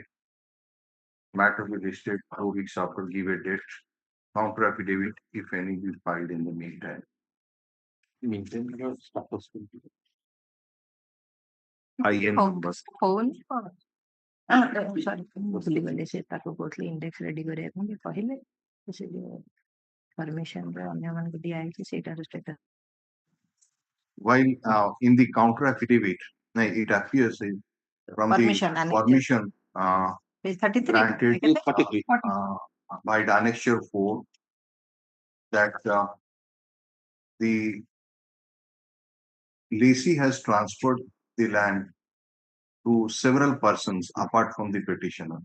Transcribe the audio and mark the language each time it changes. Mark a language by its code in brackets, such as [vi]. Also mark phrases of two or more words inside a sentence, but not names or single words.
[en] Matter will be listed 2 weeks after given date. Counter affidavit, if any, is filed in the meantime. Maintain your status. IN number. phone sorry [or] ଭୁଲିଗଲି ସେ ତାକୁ କହୁଥିଲି [en] index ready [or] କରିବା ପାଇଁ କହିଲେ ସେ ଯୋଉ ପରମିଶନ ରେ ଅନ୍ୟମାନଙ୍କୁ ଦିଆହେଇଛି ସେଇଟାର ଷ୍ଟାଟସ [en] While in the counter affidavit, it appears from Permission, the annexure. permission page 33 granted [or] କେତେ? [en] 43. by the annexure 4 that the lessee has transferred the land to several persons apart from the petitioner.